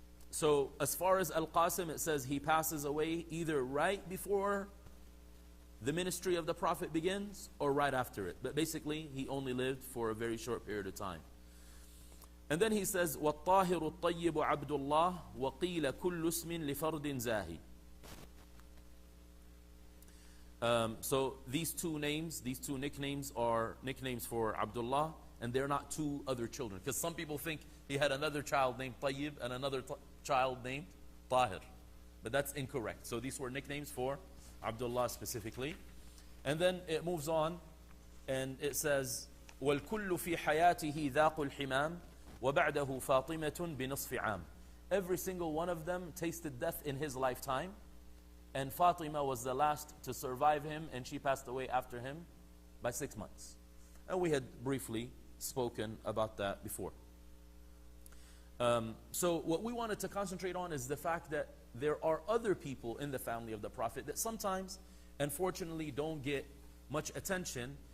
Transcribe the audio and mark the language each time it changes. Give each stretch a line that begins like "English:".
English: So as far as Al-Qasim, it says he passes away either right before the ministry of the Prophet begins or right after it. But basically, he only lived for a very short period of time. And then he says,
Arabic: وَالطَّاهِرُ الطَّيِّبُ عَبْدُ اللَّهِ وَقِيلَ كُلُّ اسْمٍ لِفَرْدٍ زَاهِ.
English: So these two nicknames are nicknames for Abdullah, and they're not two other children. Because some people think he had another child named Tayyib and another child named Tahir. But that's incorrect. So these were nicknames for Abdullah specifically. And then it moves on, and it says,
Arabic: وَالْكُلُّ فِي حَيَاتِهِ ذَاقُ الْحِمَامِ وَبَعْدَهُ فَاطِمَةٌ بِنَصْفِ عَامٍ.
English: Every single one of them tasted death in his lifetime. And Fatima was the last to survive him, and she passed away after him by 6 months. And we had briefly spoken about that before. So what we wanted to concentrate on is the fact that there are other people in the family of the Prophet that sometimes, unfortunately, don't get much attention.